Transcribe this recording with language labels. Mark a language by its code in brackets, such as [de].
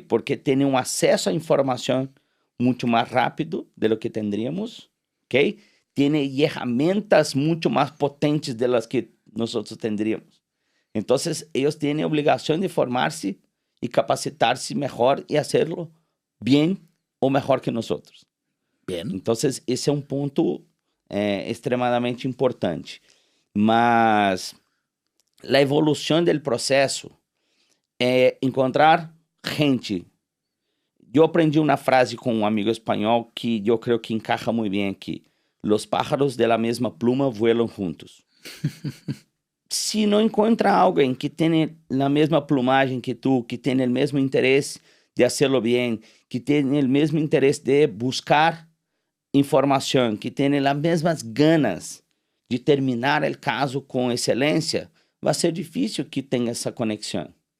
[es] Porque tiene un acceso a información mucho más rápido de lo que tendríamos, ¿ok? Tiene herramientas mucho más potentes de las que nosotros tendríamos. Entonces, ellos tienen obligación de formarse y capacitarse mejor y hacerlo bien o mejor que nosotros. Bien. [pt] Entonces, esse é um ponto extremadamente importante. Mas a evolução do processo é encontrar gente. Eu aprendi uma frase com um amigo espanhol que eu creio que encaja muito bem aqui. [es] Los pájaros de la mesma pluma vuelam juntos. [pt] Se não encontra alguém que tem a mesma plumagem que tu, que tem o mesmo interesse de hacerlo bem, que tem o mesmo interesse de buscar informação, que tem as mesmas ganas de terminar o caso com excelência, vai ser difícil que tenha essa conexão.